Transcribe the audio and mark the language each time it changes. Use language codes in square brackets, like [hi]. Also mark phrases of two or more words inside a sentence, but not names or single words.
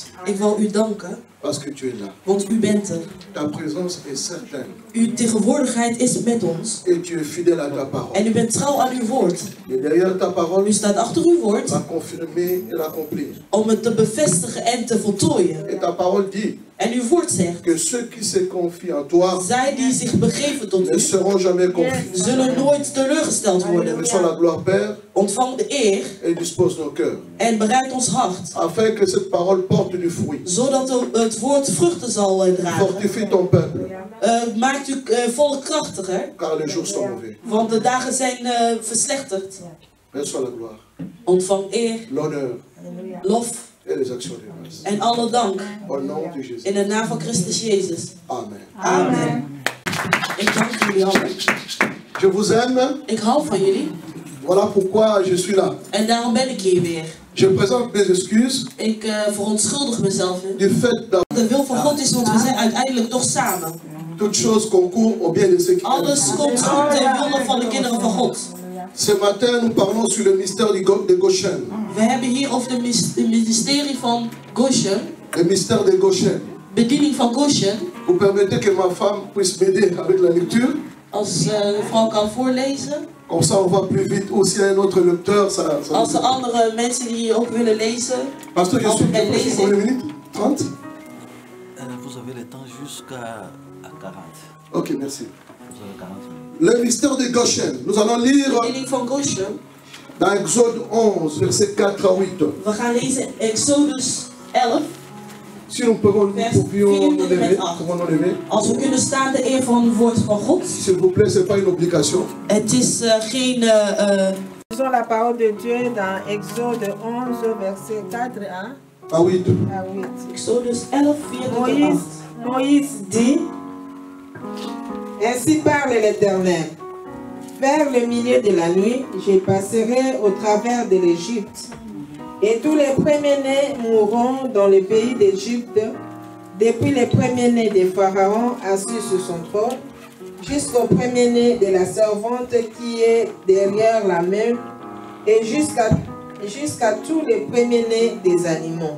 [nl] ik wil u danken, [fr] Parce que tu es là. [nl] want u bent er. [fr] Ta présence est certaine. [nl] Uw tegenwoordigheid is met ons. [fr] Et tu es fidèle à ta parole. [nl] En u bent trouw aan uw woord. [fr] Et derrière ta parole, [nl] U staat achter uw woord [fr] va confirmer et l'accomplir. [nl] om het te bevestigen en te voltooien. [fr] Et ta parole dit [nl] En uw woord zegt, [fr] que ceux qui se confient en toi [nl] zij die zich begeven tot [fr] ne [nl] u, [fr] seront jamais confus. [nl] zullen nooit teleurgesteld worden. [fr] Reçois la gloire, Père, [nl] Ontvang de eer [fr] et dispose nos cœurs. [nl] en bereid ons hart, [fr] Afin que cette parole porte du fruit. [nl] zodat het woord vruchten zal dragen. [fr] Fortifie ton peuple, [nl] Maakt u volk krachtiger, [fr] car les jours sont mauvais. [nl] want de dagen zijn verslechterd. [fr] Reçois la gloire, [nl] Ontvang eer, [fr] l'honneur [nl] lof [fr] et les actions de grâce. [nl] en alle dank [fr] Au nom de Jésus. [nl] in de naam van Christus Jezus. [fr] Amen. [nl] Amen. Ik dank jullie allen. [fr] Je vous aime. [nl] Ik hou van jullie [fr] Voilà pourquoi je suis là. [nl] en daarom ben ik hier weer. [fr] Je présente mes excuses [nl] Ik verontschuldig mezelf. [fr] du fait que [nl] De wil van God is, want we zijn uiteindelijk toch samen. [fr] toute chose concourt au bien de ceux qui [nl] Alles [fr] aiment. [nl] komt goed ten wille van de kinderen van God. [fr] Ce matin, nous parlons sur le mystère de Goshen. [nl] We hebben hier over het ministerie van Goshen, [fr] Le mystère de Goshen. [nl] bediening van Goshen. [fr] Vous permettez que ma femme puisse m'aider avec la lecture? [nl] Als de vrouw kan voorlezen. [fr] Comme ça, on va plus vite. Ou s'il y a un autre lecteur, ça... [nl] Als er andere mensen die ook willen lezen. [fr] Pasteur, je suis [nl] lezen. [fr] combien de minutes? 30? Vous avez le temps jusqu'à 40. Ok, merci. Vous avez 40 minutes. Le mystère de Goshen. Nous allons lire [nl] Bediening van Goshen. [fr] dans Exode 11, versets 4 à 8. [nl] We gaan lezen Exodus 11. [fr] Si nous pouvions nous lever, comment nous lever? [nl] Als we kunnen staan, de eer van het woord van God. [fr] S'il vous plaît, ce n'est pas une obligation. [nl] Het is geen... [fr] Lisons la parole de Dieu dans Exode 11, verset 4 À 8. à 8. [nl] Exodus 11, 4 [fr] Moïse dit, ainsi parle l'Éternel. Vers le milieu de la nuit, je passerai au travers de l'Égypte, et tous les premiers-nés mourront dans le pays d'Égypte, depuis les premiers-nés de Pharaon assis sur son trône, jusqu'au premier-né de la servante qui est derrière la meule, et jusqu'à tous les premiers-nés des animaux.